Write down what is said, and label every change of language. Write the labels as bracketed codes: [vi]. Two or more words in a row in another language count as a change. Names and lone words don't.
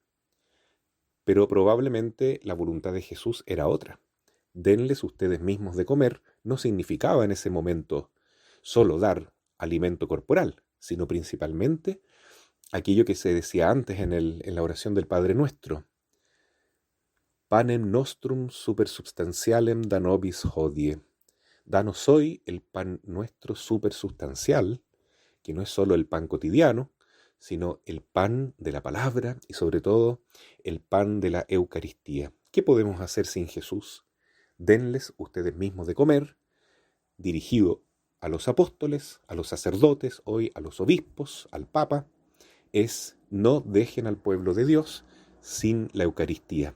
[es] Pero probablemente la voluntad de Jesús era otra. Denles ustedes mismos de comer no significaba en ese momento solo dar alimento corporal, sino principalmente aquello que se decía antes en la oración del Padre Nuestro. [la] Panem nostrum supersubstantialem da nobis hodie. [es] Danos hoy el pan nuestro supersubstancial, que no es solo el pan cotidiano, sino el pan de la palabra y sobre todo el pan de la Eucaristía. ¿Qué podemos hacer sin Jesús? Denles ustedes mismos de comer, dirigido a los apóstoles, a los sacerdotes, hoy a los obispos, al Papa, es no dejen al pueblo de Dios sin la Eucaristía.